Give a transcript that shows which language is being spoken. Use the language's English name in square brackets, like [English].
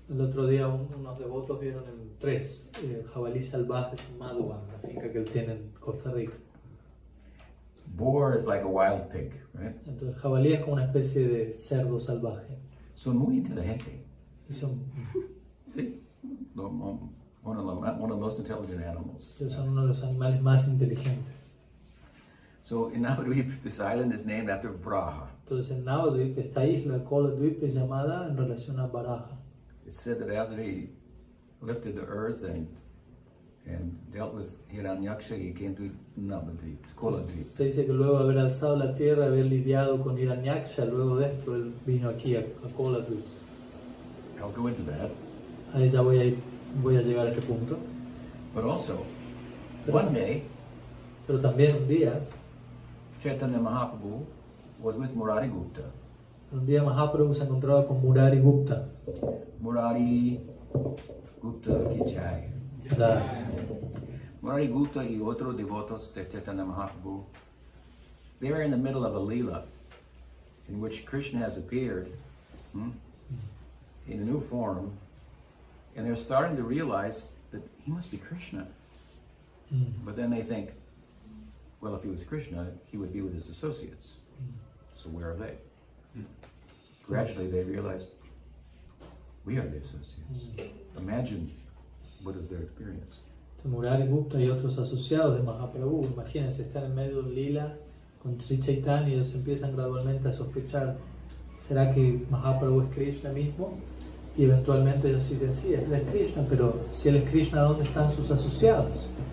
[Spanish] El otro día unos devotos vieron en 3 jabalí salvajes en Madhuban, la finca que él tiene en Costa Rica. [English] Boar is like a wild pig, right? [Spanish] Entonces el jabalí es como una especie de cerdo salvaje. Son muy inteligentes. Sí. [English] One of the most intelligent animals. [Spanish] Son uno de los animales más inteligentes. [English] So in Navadvip, this island is named after Varaha. [Spanish] Entonces en Navadvip, esta isla, Koladvip, es llamada en relación a Baraja. [English] It's said that after he lifted the earth and dealt with Hiranyaksha, he came to Navadvip, Koladvip. [Spanish] Se dice que luego de haber alzado la tierra, haber lidiado con Hiranyaksha, luego de esto él vino aquí a Koladvip. [English] I'll go into that. [Spanish] Ahí ya voy a llegar a ese punto. [English] But also, one day, [Spanish] pero también un día, [English] Chaitanya Mahaprabhu was with Murari Gupta. [Spanish] Un día Mahaprabhu se encontraba con Murari Gupta. [Hindi] Murari Gupta ki jai. [Spanish] Ya. [English] Murari Gupta y otros devotos de Chaitanya Mahaprabhu, they were in the middle of a lila in which Krishna has appeared in a new form, and they're starting to realize that he must be Krishna. But then they think, well, if he was Krishna, he would be with his associates. So where are they? Gradually they realize, we are the associates. Imagine what is their experience. [Spanish] Murari Gupta y otros asociados de Mahaprabhu, imagínense, están en medio de un lila con Sri Chaitanya y ellos empiezan gradualmente a sospechar, ¿será que Mahaprabhu es Krishna mismo? Y eventualmente ellos dicen, sí, él es Krishna, pero si él es Krishna, ¿dónde están sus asociados?